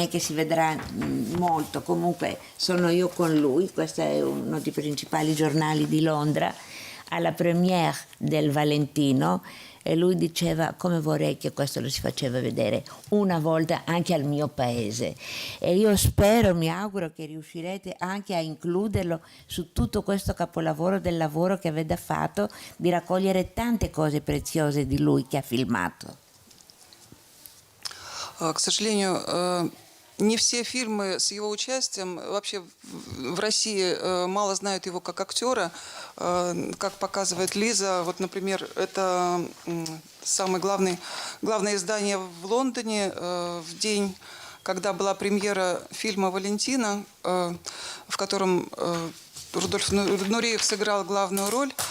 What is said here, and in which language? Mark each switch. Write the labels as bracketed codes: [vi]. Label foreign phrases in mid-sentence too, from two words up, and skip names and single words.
[it] è che si vedrà molto, comunque sono io con lui, questo è uno dei principali giornali di Londra, alla premiere del Valentino, e lui diceva come vorrei che questo lo si faceva vedere una volta anche al mio paese, e io spero, mi auguro che riuscirete anche a includerlo su tutto questo capolavoro del lavoro che avete fatto di raccogliere tante cose preziose di lui che ha filmato. [ru] К сожалению, не все фильмы с его участием, вообще в России мало знают его как актера, как показывает Лиза. Вот, например, это самое главное издание в Лондоне в день, когда была премьера фильма «Валентина», в котором Рудольф Нуриев сыграл главную роль.